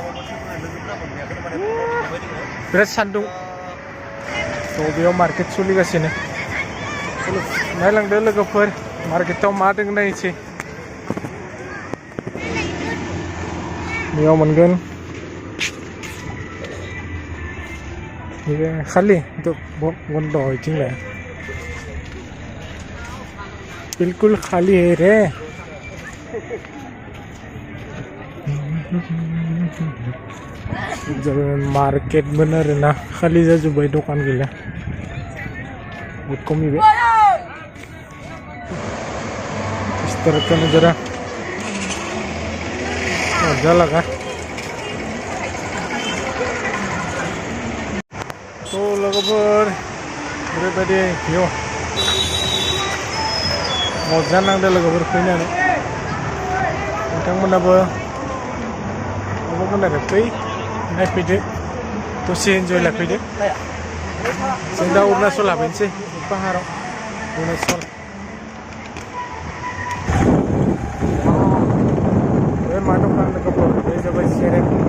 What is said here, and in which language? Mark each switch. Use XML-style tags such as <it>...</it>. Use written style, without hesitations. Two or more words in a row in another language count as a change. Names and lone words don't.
<brx>बिराद सान्दुं तो बेयाव मार्केट सोलिगासिनो नायलांदो लोगोफोर मार्केटाव मा दङ नायनोसै बेयाव मोनगोन</brx> <hi>ये खाली तो बंद है</hi> <brx>इथिंलाय</brx> <hi>बिल्कुल खाली है रे</hi> <brx>मार्केट मोन आरोना खाली जाजोब्बाय दखान गैला बहुत खमिबाय</brx> <hi>इस तरह का नजारा मजा लगा तो</hi> <brx>लोगोफोर ओरैबायदि भिउ मजा नांदों लोगोफोर फैनानै नोंथांमोनाबो अबावमोन आरो फै नायफैदो दसे एन्जय लाफैदो जों दा अरुणाचल हाबहैनोसै पाहाराव अरुणाचल बे मा दखान लोगोफोर बे जाबाय सेरेप</brx>